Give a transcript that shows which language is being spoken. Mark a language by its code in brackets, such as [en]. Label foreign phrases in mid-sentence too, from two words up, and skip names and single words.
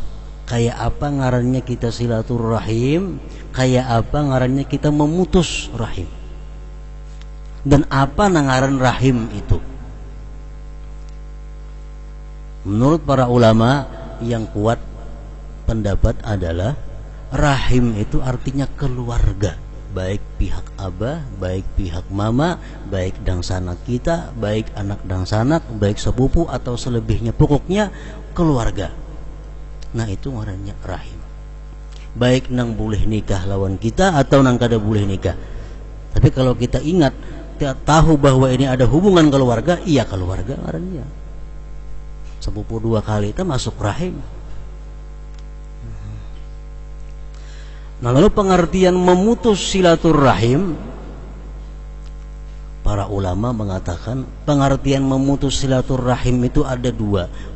[bjn] Kayak apa ngarannya kita silaturahim, kayak apa ngarannya kita memutus rahim, dan apa ngaran rahim itu. [id] Menurut para ulama yang kuat pendapat adalah rahim itu artinya keluarga. [bjn] baik pihak abah, baik pihak mama, baik dangsanak kita, baik anak dangsanak, baik sepupu atau selebihnya, pokoknya keluarga. Nah itu ngarannya rahim. Baik nang boleh nikah lawan kita atau nang kada boleh nikah. Tapi kalau kita ingat, kita tahu bahwa ini ada hubungan keluarga, iya keluarga ngarannya. [id] Sepupu 2 kali itu masuk rahim. Nah lalu pengertian memutus silaturahim, para ulama mengatakan pengertian memutus silaturahim itu ada 2.